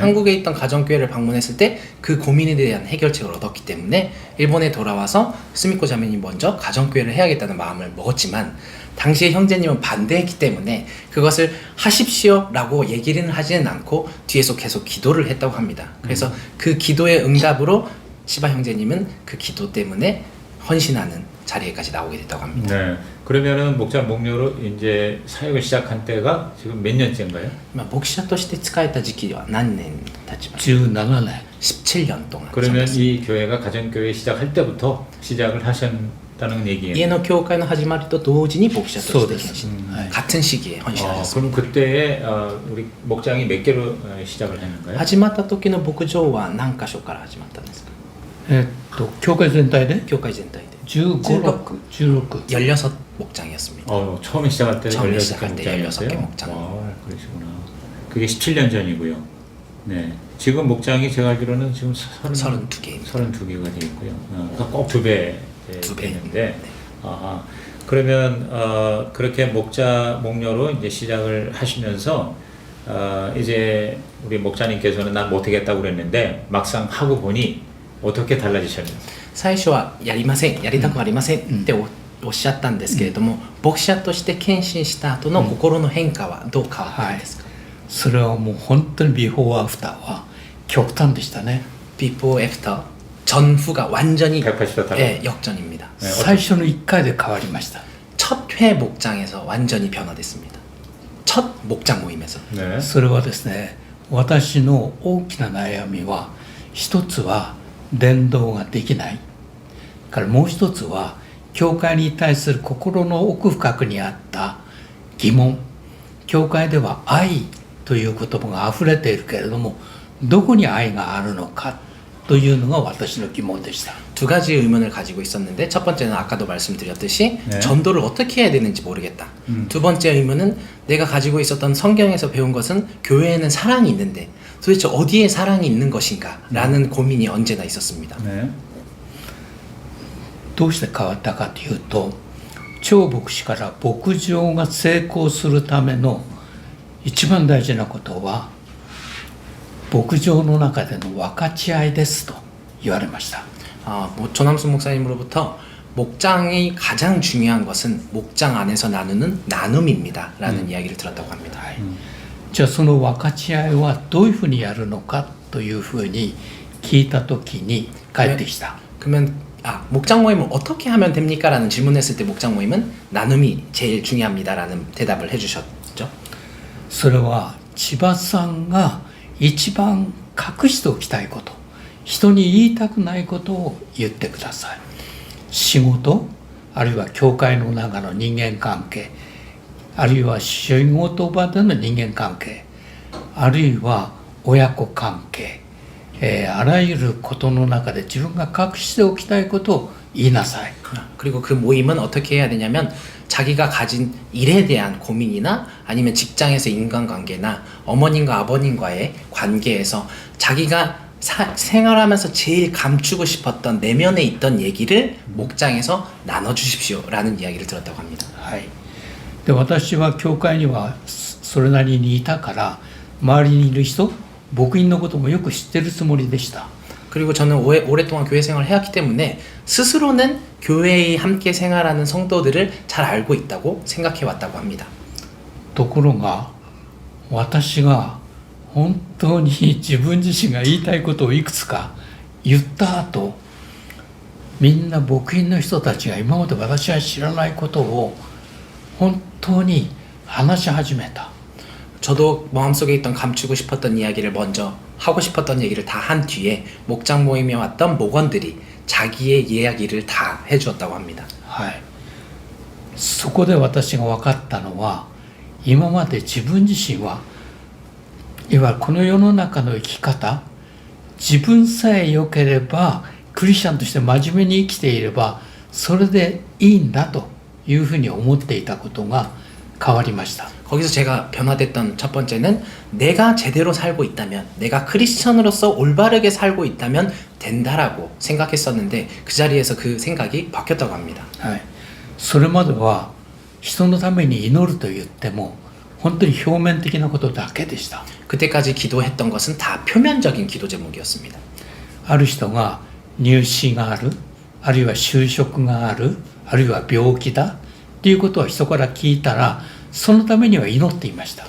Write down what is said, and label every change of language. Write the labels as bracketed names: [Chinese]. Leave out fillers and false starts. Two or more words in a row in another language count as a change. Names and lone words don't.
[Korean] 한국에 있던 가정교회를 방문했을 때 그 고민에 대한 해결책을 얻었기 때문에 일본에 돌아와서 스미코 자매님 먼저 가정교회를 해야겠다는 마음을 먹었지만 당시에 형제님은 반대했기 때문에 그것을 하십시오 라고 얘기는 하지는 않고 뒤에서 계속 기도를 했다고 합니다. 그래서 그 기도의 응답으로 시바 형제님은 그 기도 때문에 헌신하는 자리에까지 나오게 됐다고 합니다. 네. 그러면은 목자 목료로 이제 사역을 시작한 때가 지금 몇 년째인가요? [Japanese] 牧者として使えた時期は何年経ちました 17年 [Korean] 17년 동안. 그러면 이 교회가 가정교회 시작할 때부터 시작을 하셨다는 얘기예요. [Japanese] 家の教会の始まりと同時に牧者として献身、はい [Korean] 같은 시기에 헌신하셨습니다. 그럼 그때에 우리 목장이 몇 개로 시작을 했는가요? [Japanese] 始まった時の牧場は何箇所から始まったんですか教会全体で教会全体で 15、16 [Korean] 16 목장이었습니다. 처음에 시작할 때 처음에 16개 시작할 때 목장이었어요? 16개 목장. 그러시구나. 그게 17년 전이고요. 네. 지금 목장이 제가 알기로는 지금 32개입니다. 32개가 되어 있고요. 그러니까 꼭 2배 두 배. 되는데, 그러면 그렇게 목료로 이제 시작을 하시면서 이제 우리 목자님께서는 난 못하겠다고 그랬는데 막상 하고 보니 어떻게 달라지셨나요? [Japanese] 最初はやりませんやりたくありませんっておっしゃったんですけれども、牧者として献身した後の心の変化はどう変わったんですか、それはもう本当にビフォーアフターは極端でしたね。 [English] before, after [Korean] 전후가 완전히 180도 다르고. 예, 역전입니다. 네, [Japanese] 最初の1回で変わりました。 [Korean] 첫 회 목장에서 완전히 변화됐습니다. 첫 목장 모임에서. 네. [Japanese] それはですね、私の大きな悩みは一つは伝道ができない、からもう一つは教会に対する心の奥深くにあった疑問。教会では愛という言葉があふれているけれども、どこに愛があるのかというのが私の疑問でした。 [Korean] 두 가지 의문을 가지고 있었는데 첫 번째는 아까도 말씀드렸듯이 네. 전도를 어떻게 해야 되는지 모르겠다. 두 번째 의문은 내가 가지고 있었던 성경에서 배운 것은 교회에는 사랑이 있는데 도대체 어디에 사랑이 있는 것인가 라는 고민이 언제나 있었습니다. 네. [Japanese] どうして変わったかというと、張牧師から牧場が成功するための一番大事なことは牧場の中での分かち合いですと言われました。 [Korean] 조남순 목사님으로부터 목장이 가장 중요한 것은 목장 안에서 나누는 나눔입니다 라는 이야기를 들었다고 합니다. [Japanese] じゃあその分かち合いはどういうふうにやるのかというふうに聞いたときに帰ってきた。 [Korean] 그러면 목장 모임은 어떻게 하면 됩니까? 라는 질문했을 때 목장 모임은 나눔이 제일 중요합니다 라는 대답을 해주셨죠. [Japanese] それは千葉さんが一番隠しておきたいこと、人に言いたくないことを言ってください。仕事、あるいは教会の中の人間関係、あるいは仕事場での人間関係、あるいは親子関係、あらゆることの中で自分が隠しておきたいことを言いなさい。 [Korean] 그리고 그 모임은 어떻게 해야 되냐면 자기가 가진 일에 대한 고민이나 아니면 직장에서 인간관계나 어머님과 아버님과의 관계에서 자기가 생활하면서 제일 감추고 싶었던 내면에 있던 얘기를 목장에서 나눠주십시오 라는 이야기를 들었다고 합니다. [Japanese] はい、で私は教会にはそれなりにいたから周りにいる人、牧員のこともよく知ってるつもりでした。 [Korean] 그리고 저는 오랫동안 교회 생활을 해왔기 때문에 스스로는 교회에 함께 생활하는 성도들을 잘 알고 있다고 생각해 왔다고 합니다. [Japanese] ところが私が本当に自分自身が言いたいことをいくつか言った後、みんな牧員の人たちが今まで私は知らないことを本当に話し始めた。 [Korean] 저도 마음속에 있던 감추고 싶었던 이야기를 먼저 하고 싶었던 얘기를 다 한 뒤에 목장 모임에 왔던 목원들이 자기의 이야기를 다 해주었다고 합니다. [Japanese] はい、そこで私が分かったのは、今まで自分自身はいわゆるこの世の中の生き方、自分さえ良ければクリスチャンとして真面目に生きていればそれでいいんだというふうに思っていたことが変わりました。 [Korean] 거기서 제가 변화됐던 첫 번째는 내가 제대로 살고 있다면, 내가 크리스천으로서 올바르게 살고 있다면 된다라고 생각했었는데 그 자리에서 그 생각이 바뀌었다고 합니다. [Japanese] はい、それまでは人のために祈ると言っても本当に表面的なことだけでした。 [Korean] 그때까지 기도했던 것은 다 표면적인 기도 제목이었습니다. [Japanese] ある人が入試がある、あるいは就職がある、あるいは病気だっていうことを人から聞いたらそのためには祈っていました。